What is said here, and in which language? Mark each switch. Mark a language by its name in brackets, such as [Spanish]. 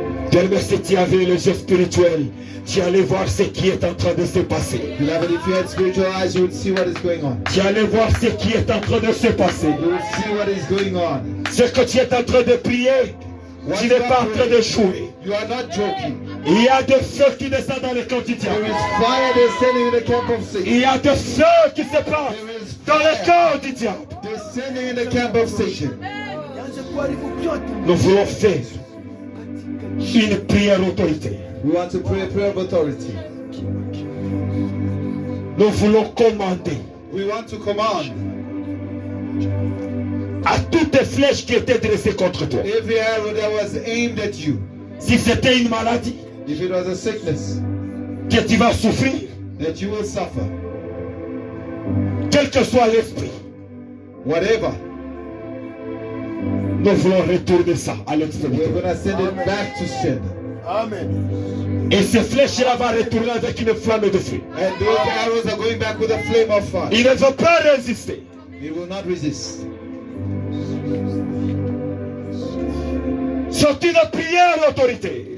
[French] Tellement si tu avais les yeux spirituels, tu allais voir ce qui est en train de se passer. [English] Beloved, if you had spiritual eyes, you would see what is going on. [French] Tu allais voir ce qui est en train de se passer. [English] You would see what is going on. [French] Ce que tu es en train de prier, tu n'es pas en train de jouer. [English] You are not joking. [French] Il y a des feux qui descendent dans le camp du [English] There [French] diable. [English] is fire descending in the camp of Satan. [French] Il y a des feux qui se passent dans le camp du diable. [English] Descending in the camp of Satan. [French] Nous voulons faire Une prière autorité. [English] We want to pray a prayer of authority. [French] Nous voulons commander [English] We want to command [French] à toutes les flèches qui étaient dressées contre toi. [English] every arrow that was aimed at you. [French] Si c'était une maladie [English] If it was a sickness [French] que tu vas souffrir, [English] that you will suffer, [French] quel que soit l'esprit, [English] whatever, [French] nous voulons retourner ça à [English] we're [French] l'extérieur. [English] going to send it back to sender. [French] Et ces flèches-là vont retourner avec une flamme de feu. [English] And those arrows are going back with a flame of fire. [French] Ils ne vont pas résister. [English] It will not resist. [French] C'est une prière d'autorité.